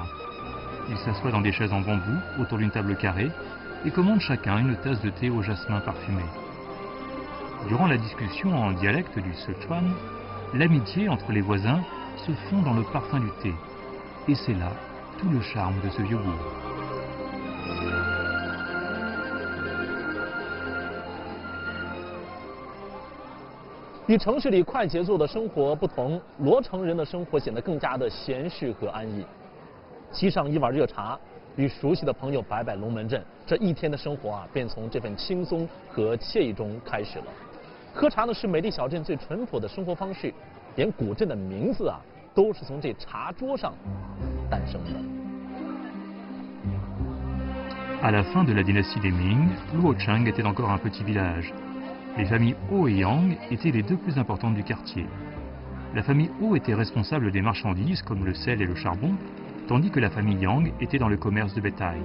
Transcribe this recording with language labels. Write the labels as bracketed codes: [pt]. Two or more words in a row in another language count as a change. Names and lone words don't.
[fr] Ils s'assoient dans des chaises en bambou, autour d'une table carrée, et commandent chacun une tasse de thé au jasmin parfumé. Durant la discussion en dialecte du Sichuan, l'amitié entre les voisins se fond dans le parfum du thé. Et c'est là tout le charme de ce vieux bourg. [zh] 与城市里快节奏的生活不同，罗城人的生活显得更加的闲适和安逸。沏上一碗热茶，与熟悉的朋友摆摆龙门阵，这一天的生活啊，便从这份轻松和惬意中开始了。喝茶呢是美丽小镇最淳朴的生活方式，连古镇的名字啊都是从这茶桌上诞生的。 [fr] À la fin de la dynastie des Ming, Luochang était encore un petit village. Les familles Ho et Yang étaient les deux plus importantes du quartier. La famille Ho était responsable des marchandises comme le sel et le charbon, tandis que la famille Yang était dans le commerce de bétail.